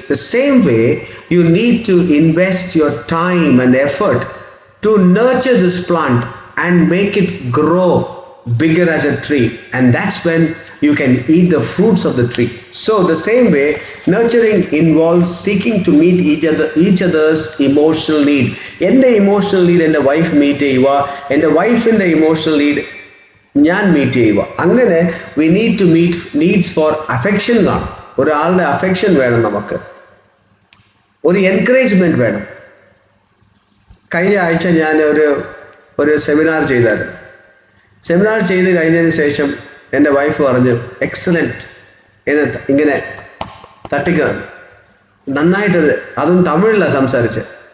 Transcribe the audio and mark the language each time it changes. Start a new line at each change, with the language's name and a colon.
English: The same way, you need to invest your time and effort to nurture this plant and make it grow bigger as a tree, and that's when you can eat the fruits of the tree. So the same way, nurturing involves seeking to meet each other's emotional need.
Malayalam: എൻ്റെ emotional need എൻ്റെ wife meet ചെയ്യുക, എൻ്റെ വൈഫിൻ്റെ emotional need ഞാൻ meet ചെയ്യുക. അങ്ങനെ
English: we need to meet needs for affection
Malayalam: ആണ്. ഒരാളുടെ അഫെക്ഷൻ വേണം നമുക്ക്. ഒരു എൻകറേജ്മെന്റ് വേണം. കഴിഞ്ഞ ആഴ്ച ഞാൻ ഒരു സെമിനാർ ചെയ്തായിരുന്നു. സെമിനാർ ചെയ്ത് കഴിഞ്ഞതിന് ശേഷം എൻ്റെ വൈഫ് പറഞ്ഞു എക്സലൻറ്റ് എന്ന് ഇങ്ങനെ തട്ടിക്ക നന്നായിട്ട്, അതും തമിഴിലാണ് സംസാരിച്ചത്.